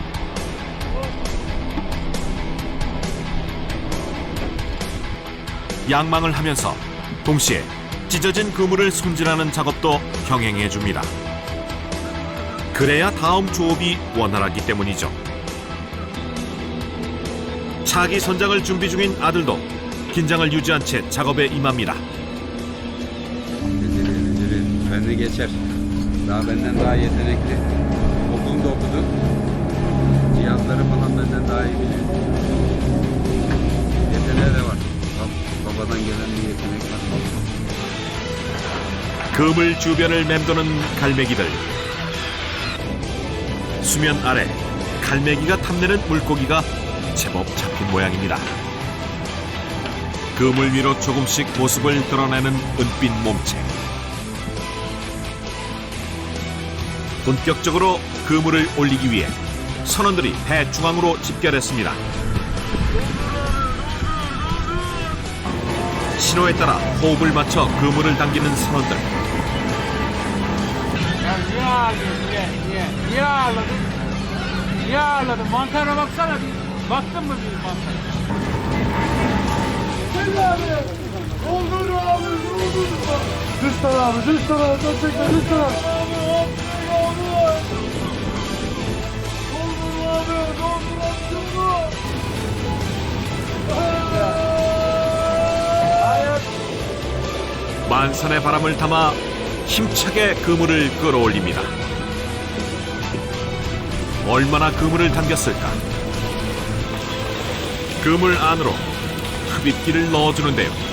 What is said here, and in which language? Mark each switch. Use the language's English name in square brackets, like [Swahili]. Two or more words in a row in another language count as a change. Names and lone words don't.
[Korean] 양망을 하면서 동시에 찢어진 그물을 손질하는 작업도 병행해줍니다. 그래야 다음 조업이 원활하기 때문이죠. 차기 선장을 준비 중인 아들도 긴장을 유지한 채 작업에 임합니다. [Turkish] Beni geçer. Daha benden daha yetenekli. Okulda okudu. Cihazları falan benden daha iyi biliyor. Yeteneği de var. Babadan gelen bir yetenek var. [Korean] 그물 주변을 맴도는 갈매기들. 수면 아래 갈매기가 탐내는 물고기가 제법 잡힌 모양입니다. 그물 위로 조금씩 모습을 드러내는 은빛 몸체. 본격적으로 그물을 올리기 위해 선원들이 배 중앙으로 집결했습니다. 신호에 따라 호흡을 맞춰 그물을 당기는 선원들. [Turkish] Niye ağladın? Niye ağladın? Mantara baksana bir. Baktın mı bir mantara? Gel abi. Doldur abi. Doldur. Düz tarafı. Düz tarafı. Gerçekten düz tarafı. Abi. Doldur abi. Doldur attın [Korean] 만선의 바람을 담아 힘차게 그물을 끌어올립니다. 얼마나 그물을 당겼을까? 그물 안으로 흡입기를 넣어주는데요.